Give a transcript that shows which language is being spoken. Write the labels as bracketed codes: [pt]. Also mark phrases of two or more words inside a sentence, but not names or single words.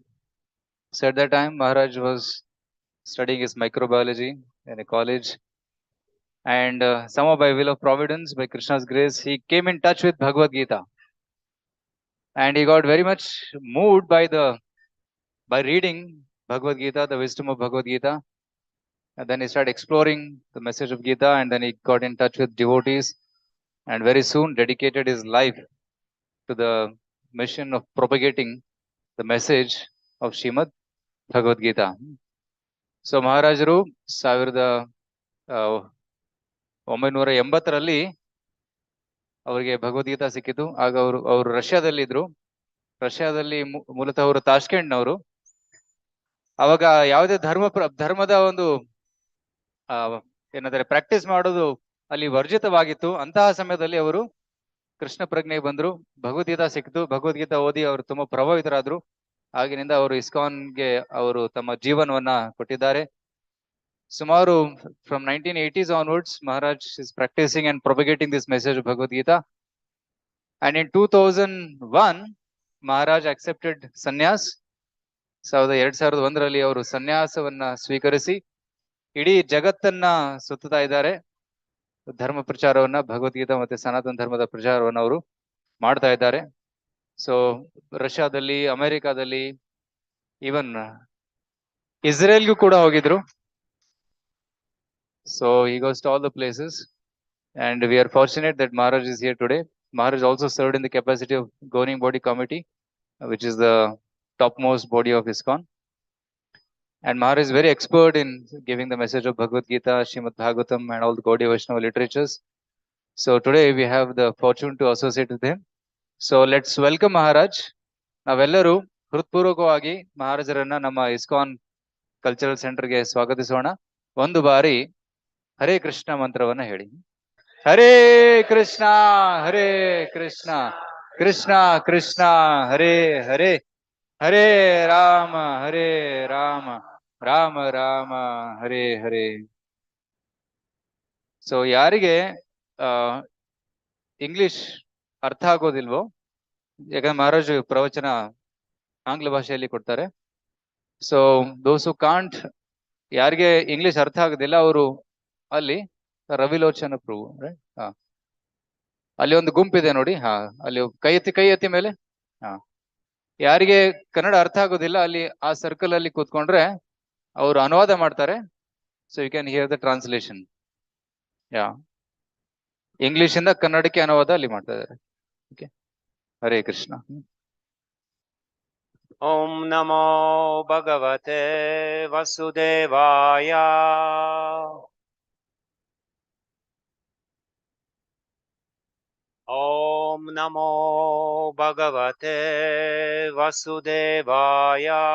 [en] So at that time, Maharaj was studying his microbiology in a college, and somehow by will of providence, by Krishna's grace, he came in touch with Bhagavad Gita, and he got very much moved by reading Bhagavad Gita, the wisdom of Bhagavad Gita. And then he started exploring the message of Gita, and then he got in touch with devotees, and very soon dedicated his life to the mission of propagating the message of Srimad Bhagavad Gita. [kn] ಸೊ ಮಹಾರಾಜರು 1980ರಲ್ಲಿ ಅವರಿಗೆ ಭಗವದ್ಗೀತಾ ಸಿಕ್ಕಿತು. ಆಗ ಅವರು ರಷ್ಯಾದಲ್ಲಿ ಇದ್ರು. ರಷ್ಯಾದಲ್ಲಿ ಮೂಲತಃ ಅವರು ತಾಷ್ಕೆಂಟ್ನವರು. ಅವಾಗ ಯಾವುದೇ ಧರ್ಮದ ಒಂದು ಏನಂದ್ರೆ ಪ್ರಾಕ್ಟೀಸ್ ಮಾಡೋದು ಅಲ್ಲಿ ವರ್ಜಿತವಾಗಿತ್ತು. ಅಂತಹ ಸಮಯದಲ್ಲಿ ಅವರು ಕೃಷ್ಣ ಪ್ರಜ್ಞೆಗೆ ಬಂದ್ರು. ಭಗವದ್ಗೀತಾ ಸಿಕ್ಕಿತು. ಭಗವದ್ಗೀತಾ ಓದಿ ಅವರು ತುಂಬಾ ಪ್ರಭಾವಿತರಾದ್ರು. ಆಗಿನಿಂದ ಅವರು ಇಸ್ಕಾನ್ಗೆ ಅವರು ತಮ್ಮ ಜೀವನವನ್ನ ಕೊಟ್ಟಿದ್ದಾರೆ. [en] ಸುಮಾರು from 1980s onwards, Maharaj is practicing and propagating this message of Bhagavad Gita. And in 2001, Maharaj accepted sannyas. [kn] 2001ರಲ್ಲಿ ಅವರು ಸನ್ಯಾಸವನ್ನ ಸ್ವೀಕರಿಸಿ ಇಡೀ ಜಗತ್ತನ್ನ ಸುತ್ತುತ್ತಾ ಇದ್ದಾರೆ. ಧರ್ಮ ಪ್ರಚಾರವನ್ನ, ಭಗವದ್ಗೀತಾ ಮತ್ತೆ ಸನಾತನ ಧರ್ಮದ ಪ್ರಚಾರವನ್ನ ಅವರು ಮಾಡ್ತಾ ಇದ್ದಾರೆ. ಸೊ ರಷ್ಯಾದಲ್ಲಿ, ಅಮೆರಿಕಾದಲ್ಲಿ, ಈವನ್ ಇಸ್ರೇಲ್ಗೂ ಕೂಡ ಹೋಗಿದ್ರು. [en] So he goes to all the places, and we are fortunate that Maharaj is here today. Maharaj also served in the capacity of governing body committee, which is the topmost body of ISKCON. And Maharaj is very expert in giving the message of Bhagavad Gita, Srimad Bhagavatam, and all the Gaudiya Vaishnava literatures. So today we have the fortune to associate with him. So let's welcome Maharaj. [kn] ನಾವೆಲ್ಲರೂ ಹೃತ್ಪೂರ್ವಕವಾಗಿ ಮಹಾರಾಜರನ್ನ ನಮ್ಮ ಇಸ್ಕಾನ್ ಕಲ್ಚರಲ್ ಸೆಂಟರ್ಗೆ ಸ್ವಾಗತಿಸೋಣ. ಒಂದು ಬಾರಿ ಹರೇ ಕೃಷ್ಣ ಮಂತ್ರವನ್ನ ಹೇಳಿ. [sa] ಹರೇ ಕೃಷ್ಣ ಹರೇ ಕೃಷ್ಣ ಕೃಷ್ಣ ಕೃಷ್ಣ ಹರೇ ಹರೇ ಹರೇ ರಾಮ ರಾಮ ರಾಮ ಹರೇ ಹರೇ. [kn] ಸೊ ಯಾರಿಗೆ ಇಂಗ್ಲಿಷ್ ಅರ್ಥ ಆಗೋದಿಲ್ವೋ, ಯಾಕಂದ್ರೆ ಮಹಾರಾಜ್ ಪ್ರವಚನ ಆಂಗ್ಲ ಭಾಷೆಯಲ್ಲಿ ಕೊಡ್ತಾರೆ. [en] So those who can't, [kn] ಯಾರಿಗೆ ಇಂಗ್ಲಿಷ್ ಅರ್ಥ ಆಗೋದಿಲ್ಲ ಅವರು ಅಲ್ಲಿ ರವಿಲೋಚನ ಪ್ರಭು, ಅಲ್ಲಿ ಒಂದು ಗುಂಪಿದೆ ನೋಡಿ. ಅಲ್ಲಿ ಕೈ ಎತ್ತಿ ಮೇಲೆ. ಯಾರಿಗೆ ಕನ್ನಡ ಅರ್ಥ ಆಗೋದಿಲ್ಲ ಅಲ್ಲಿ ಆ ಸರ್ಕಲ್ ಅಲ್ಲಿ ಕೂತ್ಕೊಂಡ್ರೆ ಅವರು ಅನುವಾದ ಮಾಡ್ತಾರೆ. [en] So you can hear the translation. [kn] ಇಂಗ್ಲಿಷ್ ಇಂದ ಕನ್ನಡಕ್ಕೆ ಅನುವಾದ ಅಲ್ಲಿ ಮಾಡ್ತಾ ಇದ್ದಾರೆ. ಓಕೆ, ಹರೇ ಕೃಷ್ಣ. [sa] ಓಂ ನಮೋ ಭಗವತೆ ವಸುದೇವಾಯ. ಓಂ ನಮೋ ಭಗವತೆ ವಸುದೇವಾಯ.